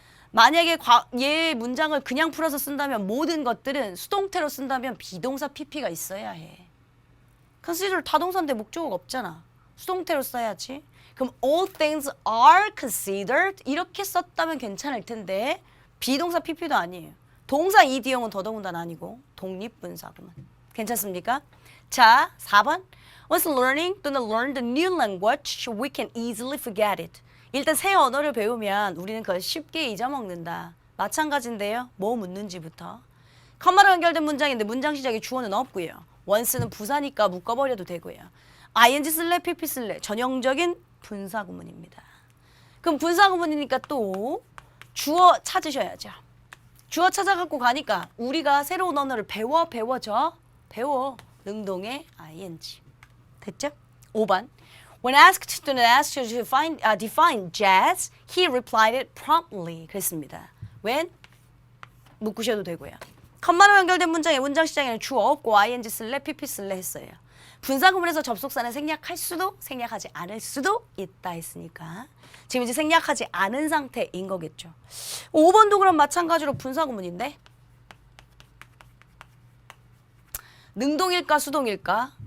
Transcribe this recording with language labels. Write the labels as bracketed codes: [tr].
[ko] 만약에 얘 문장을 그냥 풀어서 쓴다면 모든 것들은 수동태로 쓴다면 비동사 PP가 있어야 해. consider 타동사인데 목적어가 없잖아. 수동태로 써야지. 그럼 all things are considered 이렇게 썼다면 괜찮을 텐데 비동사 PP도 아니에요. 동사 이디형은 더더군다나 아니고 독립분사구문. 괜찮습니까? 자, 4번. [en] Once learning [ko] 또는 [en] learn the new language, we can easily forget it. [ko] 일단 새 언어를 배우면 우리는 그걸 쉽게 잊어먹는다. 마찬가지인데요. 뭐 묻는지부터. 컴마로 연결된 문장인데 문장 시작에 주어는 없고요. once는 부사니까 묶어버려도 되고요. ing 쓸래 pp 쓸래 전형적인 분사구문입니다. 그럼 분사구문이니까 또 주어 찾으셔야죠. 주어 찾아갖고 가니까 우리가 새로운 언어를 배워 능동의 ing. 됐죠? 5번. [en] When asked to define jazz, he replied it promptly. [ko] 그랬습니다. when 묶으셔도 되고요. 컴마로 연결된 문장에 문장 시작에는 주어 없고 ing 쓸래 pp 쓸래 했어요. 분사구문에서 접속사는 생략할 수도 생략하지 않을 수도 있다 했으니까 지금 이제 생략하지 않은 상태인 거겠죠. 5번도 그럼 마찬가지로 분사구문인데 능동일까 수동일까?